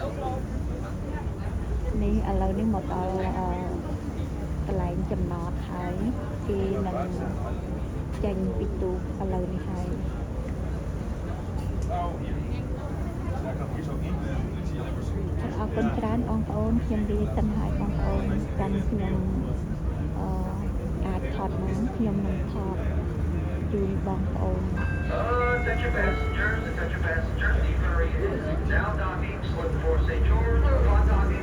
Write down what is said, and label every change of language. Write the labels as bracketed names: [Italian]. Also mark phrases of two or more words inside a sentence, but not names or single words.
[Khmer] នេះឥឡូវនេះមកដល់កន្លែងចំណតហើយគេនឹងចេញពីទូកឥឡូវនេះហើយអរគុណច្រើនបងប្អូនខ្ញុំនិយាយសិនហើយបងប្អូនចាំខ្ញុំអាចថតបានខ្ញុំនឹងថតជូនបងប្អូន [English] Attention passengers, the ferry is now docking for St. George,